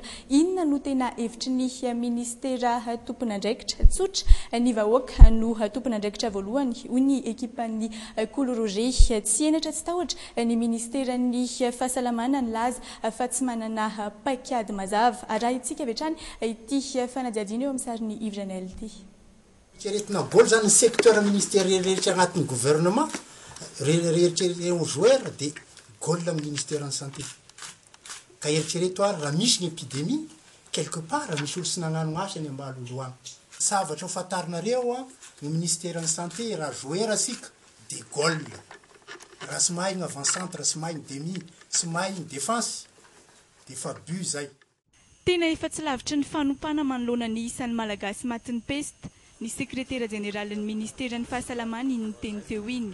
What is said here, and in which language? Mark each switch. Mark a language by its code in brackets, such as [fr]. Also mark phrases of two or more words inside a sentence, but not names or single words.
[mg] Inona no tena hevitry ny ministera tompon'andraikitra tsotra ny vahoaka no tompon'andraikitra voalohany hoy ny ekipan'ny Koloroge tsy enatra tsy tahotra ny ministeran'ny fahasalamana nilaza fa tsy manana paikady mazava arahitsika avy hatrany ity fanadihadiana eo amin'ny sariny Ivranel ity. Eretina boly zany ny [fr] secteur ministériel [mg] rehetra agnatin'ny gouvernement rehetra joueur dia gôle amin'ny [fr] ministère santé. [mg] Ka eritrereto ary raha misy ny épidémie [fr] quelque part [mg] misy olo sy nagnano asa ny ambalolo any. Zavatra ho fantarinareo ny [fr] ministère santé [mg] raha joueur asika dia gôle. Raha sy mahay ny avant-centre, sy mahay ny demi, sy mahay ny défense dia fabu zay. Tena efa tsy lavitry ny fanompana manoloana ny isan'ny malagasy matin'ny pesta ny sekretera jeneralin'ny ministeran'ny fahasalamana iny teny teo iny.